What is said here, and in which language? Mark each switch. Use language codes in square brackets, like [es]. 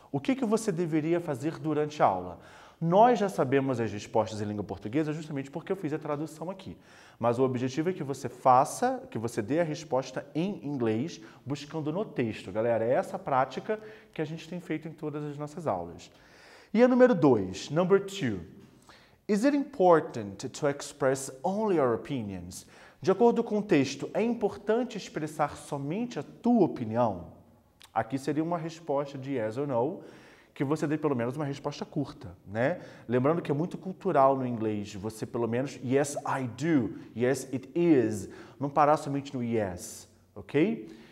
[pt] O que você deveria fazer durante a aula? Nós já sabemos as respostas em língua portuguesa justamente porque eu fiz a tradução aqui. Mas o objetivo é que você dê a resposta em inglês, buscando no texto. Galera, é essa prática que a gente tem feito em todas as nossas aulas. E a número 2, [en] number 2. Is it important to express only your opinions? [pt] De acordo com o texto, é importante expressar somente a tua opinião? Aqui seria uma resposta de yes ou no, que você dê pelo menos uma resposta curta, né? Lembrando que é muito cultural no inglês, você pelo menos [en] yes, I do, yes, it is, [pt] não parar somente no yes, ok?